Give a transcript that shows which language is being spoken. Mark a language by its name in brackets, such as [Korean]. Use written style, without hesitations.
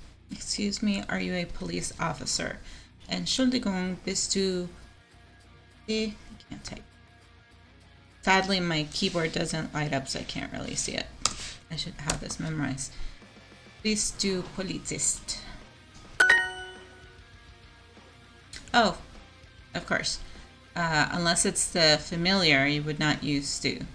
[English] Excuse me, are you a police officer? [German] Entschuldigung, bist du... [English] I can't type. Sadly, my keyboard doesn't light up, so I can't really see it. I should have this memorized. [German] Bist du Polizist? [English] Oh, of course. Unless it's the familiar, you would not use du.